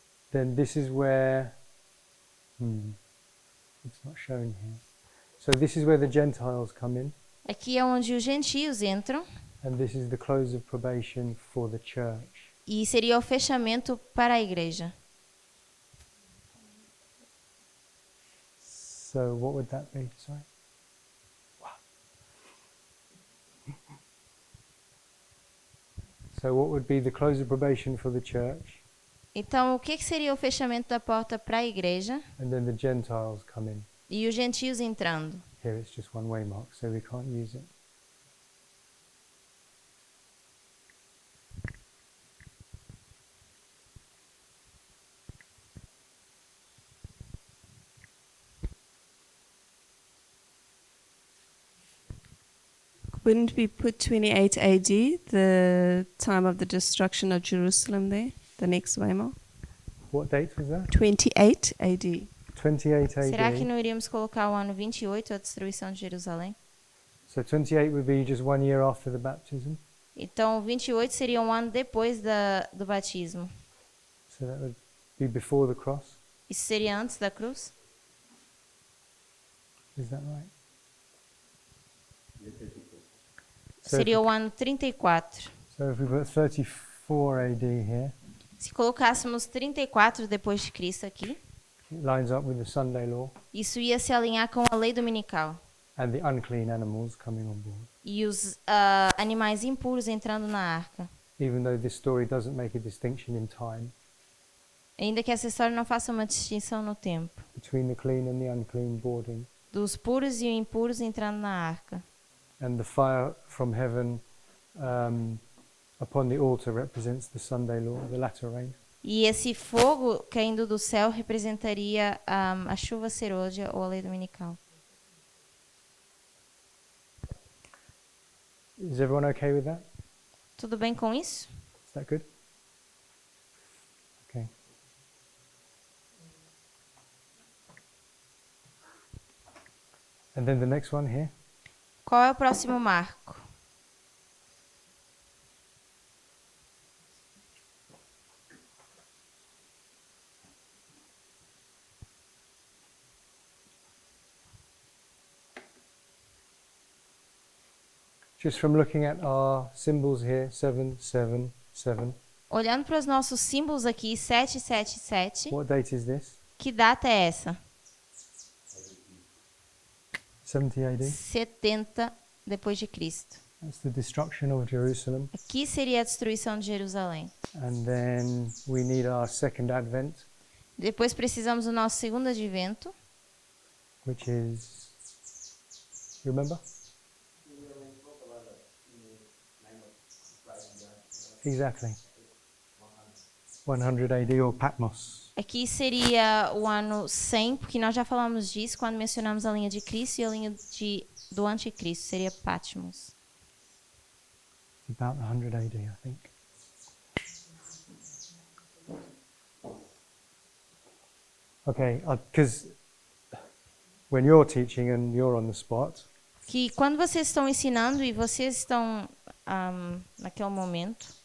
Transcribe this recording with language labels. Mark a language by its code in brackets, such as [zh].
[en] then this is where it's not showing here. So this is where the Gentiles come in, [pt] aqui é onde os gentios entram [en] and this is the close of probation for the church. [pt] e seria o fechamento para a igreja. [en] So what would that be? Sorry. So what would be the close of probation for the church, [pt] Então, o que seria o fechamento da porta para a igreja [en] and then the Gentiles come in? [pt] e os gentios entrando? [en] Here it's just one waymark, so we can't use it. Wouldn't we put 28 AD, the time of the destruction of Jerusalem there, the next waymark? What date was that? 28 AD. 28 AD. [pt] Será que não iríamos colocar o ano 28, a destruição de Jerusalém? [en] So 28 would be just 1 year after the baptism. [pt] Então, 28 seria um ano depois do batismo. [en] So that would be before the cross. [pt] Isso seria antes da cruz? [en] Is that right? [pt] Seria o ano 34. [en] So if we put 34 AD here, [pt] Se colocássemos 34 depois de Cristo aqui, [en] it lines up with the Sunday law [pt] isso ia se alinhar com a lei dominical. [en] and the unclean animals coming on board. [pt] E os animais impuros entrando na arca. [en] Even though this story doesn't make a distinction in time [pt] Ainda que essa história não faça uma distinção no tempo. [en] between the clean and the unclean boarding, [pt] Dos puros e impuros entrando na arca. [en] and the fire from heaven upon the altar represents the Sunday law, the latter rain. [pt] E esse fogo caindo do céu representaria a chuva ceroja ou a lei dominical. [en] Is everyone okay with that? [pt] Tudo bem com isso? [en] Is that good? Okay. And then the next one here. [pt] Qual é o próximo marco? [en] Just from looking at our symbols here, 7, 7, 7. [pt] Olhando para os nossos símbolos aqui, 777, [en] What date is this? [pt] que data é essa? [en] 70 AD. [pt] 70 depois de Cristo. [en] That's the destruction of Jerusalem. [pt] Aqui seria a destruição de Jerusalém. [en] And then we need our second advent, [pt] Depois precisamos do nosso segundo advento, [en] which is, you remember? Exactly. 100 AD or Patmos? [pt] Aqui seria o ano 100, porque nós já falamos disso quando mencionamos a linha de Cristo e a linha do anticristo, seria Patmos. [en] About 100 AD, I think. Okay, because when you're teaching and you're on the spot, [pt] Que quando vocês estão ensinando e vocês estão naquele momento,